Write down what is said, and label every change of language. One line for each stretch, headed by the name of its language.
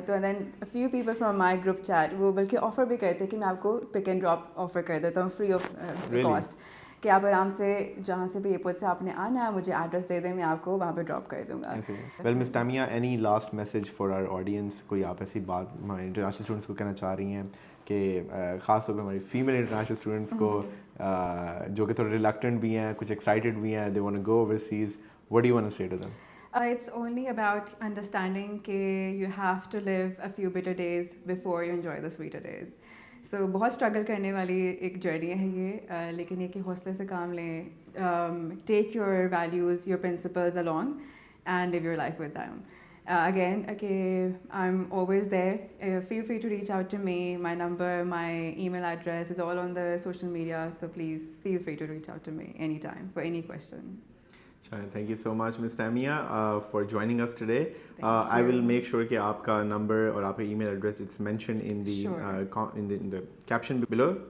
Urdu: تو دین few people from my group chat وہ بلکہ آفر بھی کرتے ہیں کہ میں آپ کو پک اینڈ ڈراپ آفر کر دیتا ہوں فری آف کاسٹ, کہ آپ آرام سے جہاں سے بھی ایئرپورٹ سے آپ نے آنا ہے مجھے ایڈریس دے دیں, میں آپ کو وہاں پہ ڈراپ کر دوں گا. Well miss تامیہ,
English: any last message for our audience,
Urdu: کوئی آپ ایسی بات ہمارے انٹرنیشنل اسٹوڈنٹس کو کہنا چاہ رہی ہیں, کہ خاص طور پہ ہماری فیمیل انٹرنیشنل اسٹوڈنٹس کو جو کہ تھوڑے ریلکٹنٹ بھی ہیں, کچھ ایکسائٹیڈ بھی ہیں,
English: They want to go overseas, what do you want to say to them? It's only about understanding کہ you have to live a few bitter days before you enjoy the sweeter days.
Urdu: So بہت struggle کرنے والی ایک journey ہے یہ, لیکن یہ کہ حوصلے سے کام لیں,
English: Take your values, your principles along and live your life with them. Again, okay, I'm always there. Feel free to reach out to me. My number, my email address is all on the social media, so please feel free to reach out to me anytime for any question. Thank you so much, Ms. Tamia, for joining us today. I will make sure
Urdu: کہ آپ کا number اور آپ کا
English: email address it's mentioned in the caption below.